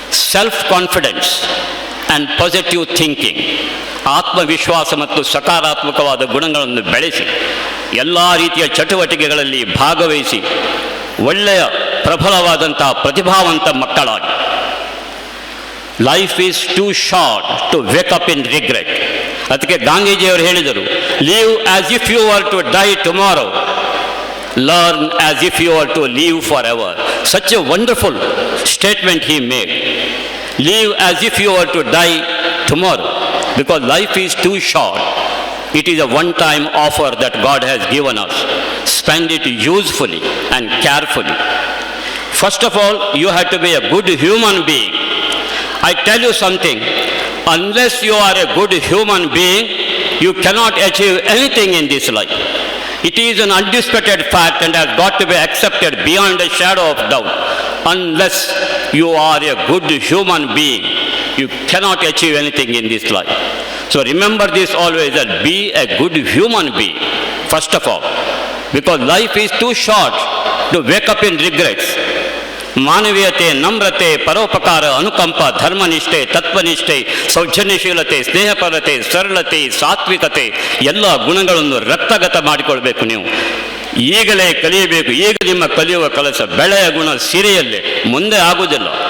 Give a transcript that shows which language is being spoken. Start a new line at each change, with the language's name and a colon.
English: self confidence and positive thinking,
Kannada: ಆತ್ಮವಿಶ್ವಾಸ ಮತ್ತು ಸಕಾರಾತ್ಮಕವಾದ ಗುಣಗಳನ್ನು ಬೆಳೆಸಿ ಎಲ್ಲ ರೀತಿಯ ಚಟುವಟಿಕೆಗಳಲ್ಲಿ ಭಾಗವಹಿಸಿ ಒಳ್ಳೆಯ ಪ್ರಬಲವಾದಂಥ ಪ್ರತಿಭಾವಂತ ಮಕ್ಕಳಾಗಿ.
English: Life is too short to wake up in regret.
Kannada: ಅದಕ್ಕೆ ಗಾಂಧೀಜಿಯವರು ಹೇಳಿದರು,
English: Live as if you are to die tomorrow, learn as if you are to live for ever. Such a wonderful statement he made. Live as if you are to die tomorrow, because life is too short. It is a one-time offer that God has given us. Spend it usefully and carefully. First of all, you have to be a good human being. I tell you something, unless you are a good human being, you cannot achieve anything in this life. It is an undisputed fact and has got to be accepted beyond a shadow of doubt. Unless you are a good human being, you cannot achieve anything in this life. So remember this always, that be a good human being, first of all. Because life is too short to wake up in regrets.
Kannada: ಮಾನವೀಯತೆ, ನಮ್ರತೆ, ಪರೋಪಕಾರ, ಅನುಕಂಪ, ಧರ್ಮನಿಷ್ಠೆ, ತತ್ವನಿಷ್ಠೆ, ಸೌಜನ್ಯಶೀಲತೆ, ಸ್ನೇಹಪರತೆ, ಸರಳತೆ, ಸಾತ್ವಿಕತೆ ಎಲ್ಲ ಗುಣಗಳನ್ನು ರಕ್ತಗತ ಮಾಡಿಕೊಳ್ಬೇಕು. ನೀವು ಈಗಲೇ ಕಲಿಯಬೇಕು. ಈಗ ನಿಮ್ಮ ಕಲಿಯುವ ಕೆಲಸ ಬೆಳೆಯ ಗುಣ ಸಿರಿಯಲ್ಲೇ, ಮುಂದೆ ಆಗುವುದಿಲ್ಲ.